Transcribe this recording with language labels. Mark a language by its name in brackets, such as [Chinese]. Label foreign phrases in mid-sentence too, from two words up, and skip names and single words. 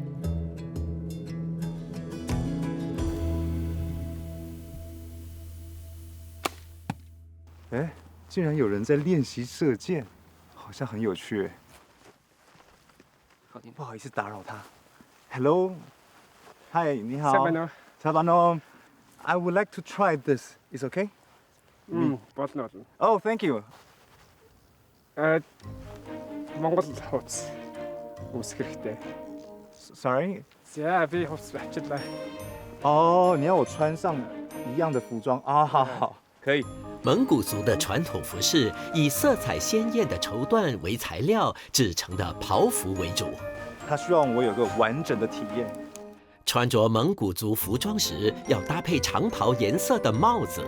[Chinese] 哎，竟然有人在练习射箭，好像很有趣哎。不好意思打扰他。Hello， 嗨，你好。Sabano。 [English] I would like to try this. Is okay? [Mongolian] болно. [English] Oh, thank you. [Mongolian] Монгол хувцас үүсгэх хэрэгтэй. [English] Sorry. [Mongolian] За, би хувцас авчлаа. [Chinese] 哦，你要我穿上一样的服装啊？好好，可以。蒙古族的传统服饰以色彩鲜艳的绸缎为材料制成的袍服为主。他希望我有个完整的体验。穿着蒙古族服装时，要搭配长袍颜色的帽子，